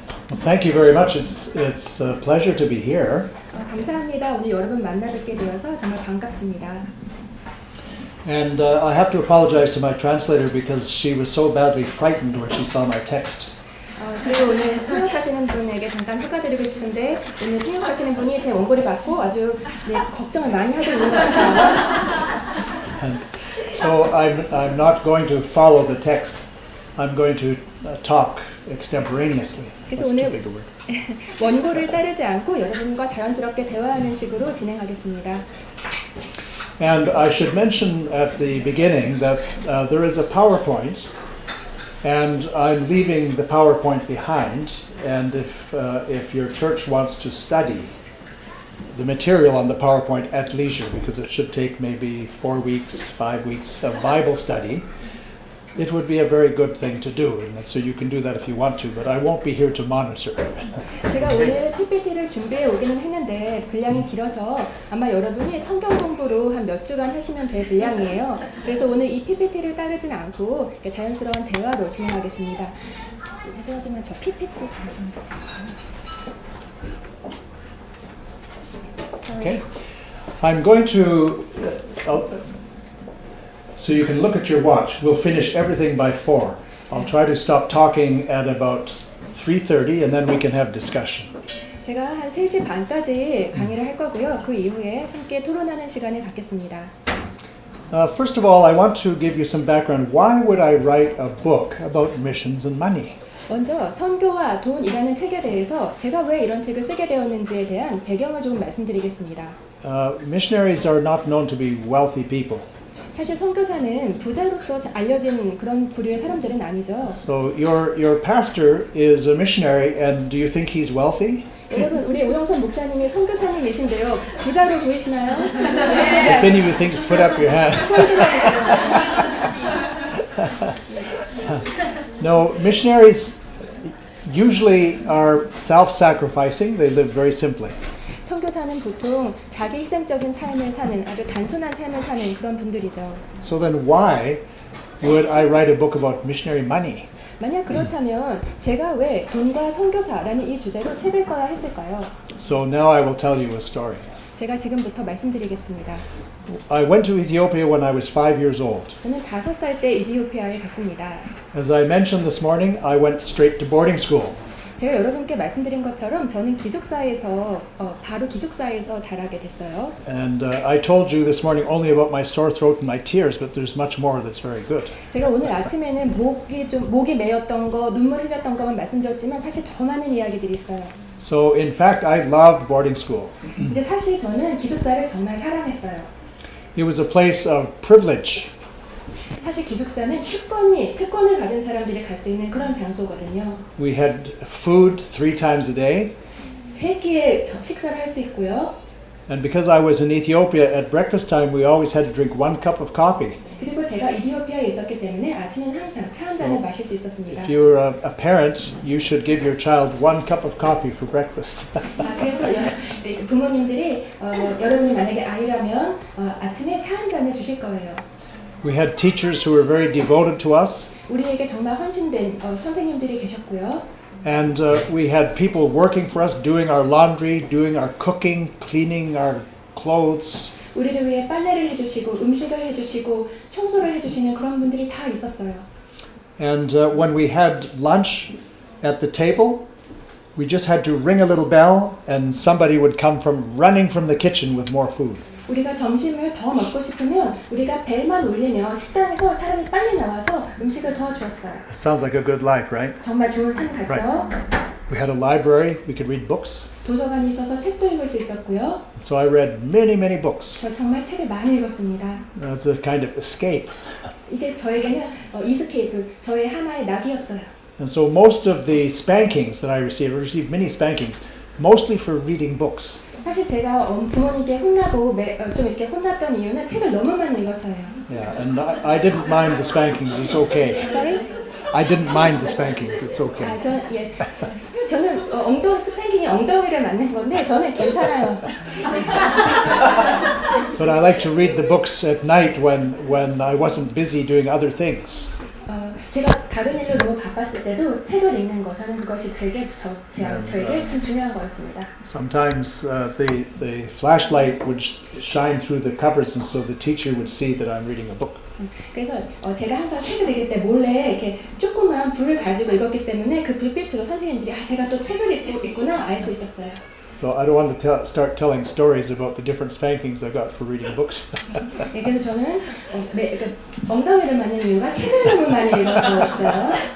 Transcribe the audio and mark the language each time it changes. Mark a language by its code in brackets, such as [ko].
[en] Well, thank you very much. It's a pleasure to be here. [ko] 감사합니다. 오늘 여러분 만나 뵙게 되어서 정말 반갑습니다. [en] And I have to apologize to my translator because she was so badly frightened when she saw my text. [ko] 그리고 오늘 통역하시는 분에게 잠깐 축하드리고 싶은데 오늘 통역하시는 분이 제 원고를 받고 아주 걱정을 많이 하고 있는 것 같아요. [en] And so I'm not going to follow the text. I'm going to talk extemporaneously. [ko] 그래서 [en] That's [ko] 오늘 [en] too big a word. [ko] 원고를 따르지 않고 여러분과 자연스럽게 대화하는 식으로 진행하겠습니다. [en] And I should mention at the beginning that there is a PowerPoint, and I'm leaving the PowerPoint behind. And if your church wants to study the material on the PowerPoint at leisure, because it should take maybe 4 weeks, 5 weeks of Bible study, it would be a very good thing to do. And so you can do that if you want to, but I won't be here to monitor. [ko] 제가 오늘 PPT를 준비해 오기는 했는데 분량이 길어서 아마 여러분이 성경 공부로 한 몇 주간 하시면 될 분량이에요. 그래서 오늘 이 PPT를 따르진 않고 자연스러운 대화로 진행하겠습니다. 죄송하지만 저 PPT를 좀 [en] Okay, I'm going to, so you can look at your watch. We'll finish everything by 4. I'll try to stop talking at about 3:30 and then we can have discussion. [ko] 제가 한 3시 반까지 강의를 할 거고요. 그 이후에 함께 토론하는 시간을 갖겠습니다. [en] First of all, I want to give you some background. Why would I write a book about missions and money? [ko] 먼저 선교와 돈이라는 책에 대해서 제가 왜 이런 책을 쓰게 되었는지에 대한 배경을 좀 말씀드리겠습니다. [en] Missionaries are not known to be wealthy people. [ko] 사실 선교사는 부자로서 알려진 그런 부류의 사람들은 아니죠. [en] So your pastor is a missionary, and do you think he's wealthy? [ko] 여러분, 우리 오영선 목사님이 선교사님이신데요. 부자로 보이시나요? [en] If any of you think, put up your hand. No, missionaries usually are self-sacrificing. They live very simply. [ko] 선교사는 보통 자기 희생적인 삶을 사는 아주 단순한 삶을 사는 그런 분들이죠. [en] So then why would I write a book about missionary money? [ko] 만약 그렇다면 제가 왜 돈과 선교사라는 이 주제로 책을 써야 했을까요? [en] So now I will tell you a story. [ko] 제가 지금부터 말씀드리겠습니다. [en] I went to Ethiopia when I was 5 years old. [ko] 저는 5살 때 이디오피아에 갔습니다. [en] As I mentioned this morning, I went straight to boarding school. [ko] 제가 여러분께 말씀드린 것처럼 저는 기숙사에서 바로 기숙사에서 자라게 됐어요. [en] And I told you this morning only about my sore throat and my tears, but there's much more that's very good. [ko] 제가 오늘 아침에는 목이 메였던 거, 눈물 흘렸던 것만 말씀드렸지만 사실 더 많은 이야기들이 있어요. [en] So in fact, I loved boarding school. [ko] 근데 사실 저는 기숙사를 정말 사랑했어요. [en] It was a place of privilege. [ko] 사실 기숙사는 특권을 가진 사람들이 갈 수 있는 그런 장소거든요. [en] We had food 3 times a day. [ko] 3끼의 식사를 할 수 있고요. [en] And because I was in Ethiopia at breakfast time, we always had to drink 1 cup of coffee. [ko] 그리고 제가 이디오피아에 있었기 때문에 아침엔 항상 차 한 잔을 마실 수 있었습니다. [en] If you're a parent, you should give your child 1 cup of coffee for breakfast. [ko] 그래서 부모님들이 여러분이 만약에 아이라면 아침에 차 한 잔을 주실 거예요. [en] We had teachers who were very devoted to us. [ko] 우리에게 정말 헌신된 선생님들이 계셨고요. [en] And we had people working for us, doing our laundry, doing our cooking, cleaning our clothes. [ko] 우리를 위해 빨래를 해주시고 음식을 해주시고 청소를 해주시는 그런 분들이 다 있었어요. [en] And when we had lunch at the table, we just had to ring a little bell and somebody would come running from the kitchen with more food. [ko] 우리가 점심을 더 먹고 싶으면 우리가 벨만 울리면 식당에서 사람이 빨리 나와서 음식을 더 주었어요. [en] Sounds like a good life, right? [ko] 정말 좋은 삶 같죠? [en] We had a library, we could read books. [ko] 도서관이 있어서 책도 읽을 수 있었고요. [en] So I read many, many books. [ko] 저 정말 책을 많이 읽었습니다. [en] It's a kind of escape. [ko] 이게 저에게는 이스케이프, 저의 하나의 낙이었어요. [en] And so most of the spankings that I received many spankings, mostly for reading books. [ko] 사실 제가 부모님께 혼나고 좀 이렇게 혼났던 이유는 책을 너무 많이 읽어서예요. [en] Yeah, and I didn't mind the spankings, it's okay. Sorry? I didn't mind the spankings, it's okay. [ko] 저는 스팽킹이 엉덩이를 맞는 건데 저는 괜찮아요. [en] But I like to read the books at night when I wasn't busy doing other things. [ko] 제가 다른 일로 너무 바빴을 때도 책을 읽는 거 저는 그것이 저에게 참 중요한 거였습니다. [en] Sometimes the flashlight would shine through the covers, and so the teacher would see that I'm reading a book. [ko] 그래서 제가 항상 책을 읽을 때 몰래 이렇게 조그만 불을 가지고 읽었기 때문에 그 불빛으로 선생님들이 제가 또 책을 읽고 있구나 알 수 있었어요. [en] So I don't want to start telling stories about the different spankings I got for reading books. [ko] 네, 그래서 저는 엉덩이를 맞는 이유가 책을 너무 많이 읽어서였어요.